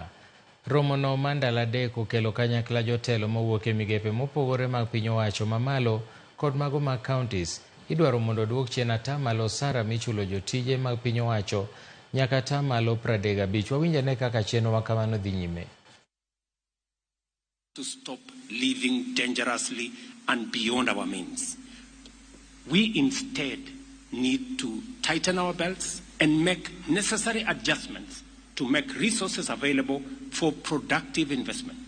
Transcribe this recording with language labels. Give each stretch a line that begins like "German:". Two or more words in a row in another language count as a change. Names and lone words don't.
Luo (Kenya and Tanzania): Romo no mar ndalo adek okelo kanyakla jotelo mawuok e migepe mopogore mag piny owacho mamalo kod mago mag counties. Idwaro mondo oduok chien atamalo osara michulo jotije mag piny owacho nyaka atamalo 35. Wawinjane kaka chenro ma kamano dhi nyime.
English: To stop living dangerously and beyond our means. We instead need to tighten our belts and make necessary adjustments to make resources available for productive investment.